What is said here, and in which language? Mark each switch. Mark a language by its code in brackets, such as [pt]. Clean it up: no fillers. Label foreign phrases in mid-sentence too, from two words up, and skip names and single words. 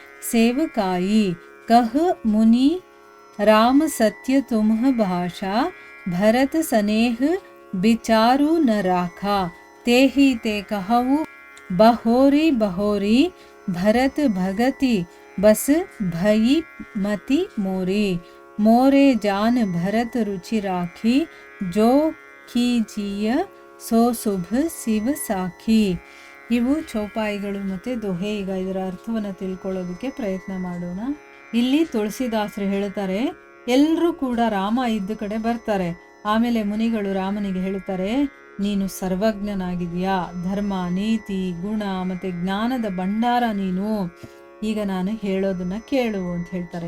[awa] सेवकाई कह मुनि राम सत्य तुम्ह भाषा भरत स्नेह बिचारु न राखा तेहि ते कहु बहोरी बहोरी भरत भगति बस भई मति मोरी मोरे जान भरत रुचि राखी जो कीजिअ सो सुभ सिव साखी. [kn] ಇವು ಚೌಪಾಯಿಗಳು ಮತ್ತು ದೊಹೆ. ಈಗ ಇದರ ಅರ್ಥವನ್ನು ತಿಳ್ಕೊಳ್ಳೋದಕ್ಕೆ ಪ್ರಯತ್ನ ಮಾಡೋಣ. ಇಲ್ಲಿ ತುಳಸಿದಾಸರು ಹೇಳ್ತಾರೆ, ಎಲ್ಲರೂ ಕೂಡ ರಾಮ ಇದ್ದ ಕಡೆ ಬರ್ತಾರೆ. ಆಮೇಲೆ ಮುನಿಗಳು ರಾಮನಿಗೆ ಹೇಳ್ತಾರೆ, ನೀನು ಸರ್ವಜ್ಞನಾಗಿದೆಯಾ, ಧರ್ಮ ನೀತಿ ಗುಣ ಮತ್ತು ಜ್ಞಾನದ ಭಂಡಾರ ನೀನು, ಈಗ ನಾನು ಹೇಳೋದನ್ನ ಕೇಳು ಅಂತ ಹೇಳ್ತಾರೆ.